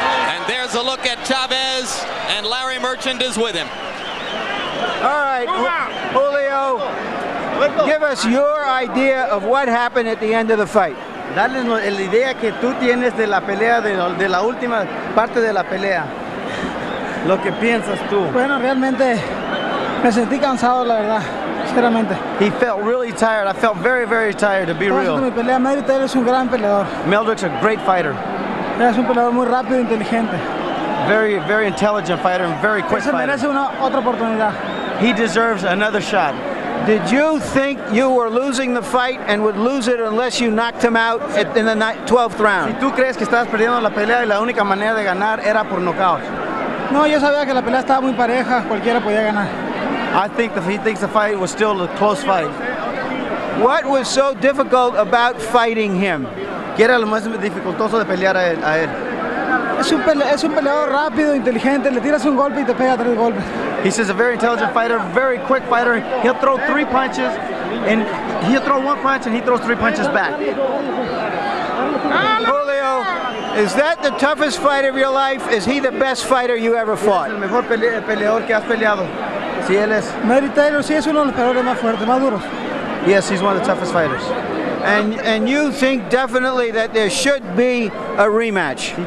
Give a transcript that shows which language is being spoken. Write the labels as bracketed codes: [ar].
[en] And there's a look at Chavez, and Larry Merchant is with him. All right, Julio, give us your idea of what happened at the end of the fight. [es] Dale la idea que tú tienes de la pelea, de la última parte de la pelea. Lo que piensas tú. Bueno, realmente me sentí cansado, la verdad, sinceramente. [en] He felt really tired. I felt very, very tired, to be real. [es] Mi pelea, Meldrick es un gran peleador. [en] Meldrick's a great fighter. [es] Es un peleador muy rápido e inteligente. [en] Very, very intelligent fighter and very quick [es] Se merece [en] fighter. [es] otra oportunidad. [en] He deserves another shot. Did you think you were losing the fight and would lose it unless you knocked him out in the 12th round? [es] Si tú crees que estabas perdiendo la pelea y la única manera de ganar era por nocaut. No, yo sabía que la pelea estaba muy pareja, cualquiera podía ganar. [en] I think that he thinks the fight was still a close fight. What was so difficult about fighting him? [es] ¿Qué era lo más dificultoso de pelear a él? Es un peleador rápido, inteligente, le tiras un golpe y te pega 3 golpes. [en] He says a very intelligent fighter, very quick fighter. He'll throw 3 punches, and he'll throw 1 punch, and he throws 3 punches back. Julio, is that the toughest fight of your life? Is he the best fighter you ever fought? [es] El mejor peleador que has peleado. Sí, él es. Meldrick Taylor sí es uno de los peleadores más fuertes, más duros. [en] Yes, he's one of the toughest fighters. And you think definitely that there should be a rematch?